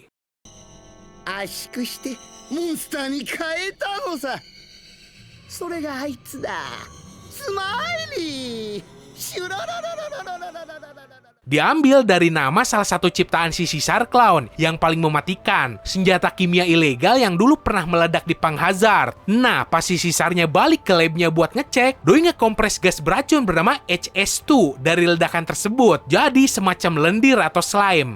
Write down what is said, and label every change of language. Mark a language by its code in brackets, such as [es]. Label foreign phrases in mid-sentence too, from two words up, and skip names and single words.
[ja] 圧縮してモンスターに変えたのさ。それがあいつだ。スマイリー。シュラララララララララララ。 [id] Diambil dari nama salah satu ciptaan si Caesar Clown yang paling mematikan, senjata kimia ilegal yang dulu pernah meledak di Punk Hazard. Nah, pas si Caesarnya balik ke labnya buat ngecek, doi ngekompres gas beracun bernama HS2 dari ledakan tersebut, jadi semacam lendir atau slime.